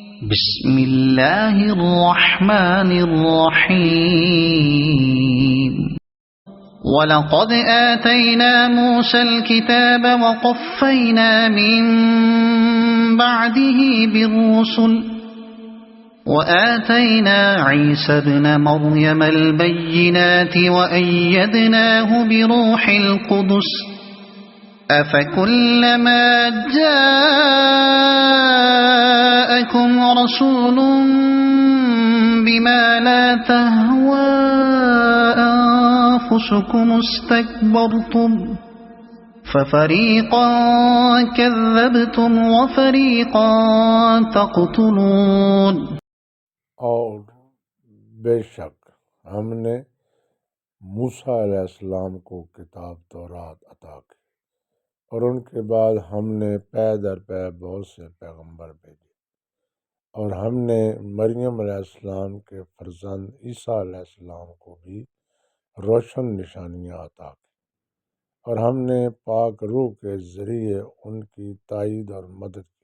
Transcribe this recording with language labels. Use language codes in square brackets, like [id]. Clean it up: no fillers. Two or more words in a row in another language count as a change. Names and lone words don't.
[ar] بسم الله الرحمن الرحيم. ولقد آتينا موسى الكتاب وقفينا من بعده بالرسل وآتينا عيسى ابن مريم البينات وأيدناه بروح القدس أفكلما جاءكم رسول بما لا تهوى أنفسكم استكبرتم ففريقا كذبتم وفريقا تقتلون. [ur] اور بیشک ہم نے موسیٰ علیہ السلام کو کتاب تورات عطا کی اور ان کے بعد ہم نے پے در پے بہت سے پیغمبر بھیجے اور ہم نے مریم علیہ السلام کے فرزند عیسیٰ علیہ السلام کو بھی روشن نشانیاں عطا کی اور ہم نے پاک روح کے ذریعے ان کی تائید اور مدد کی.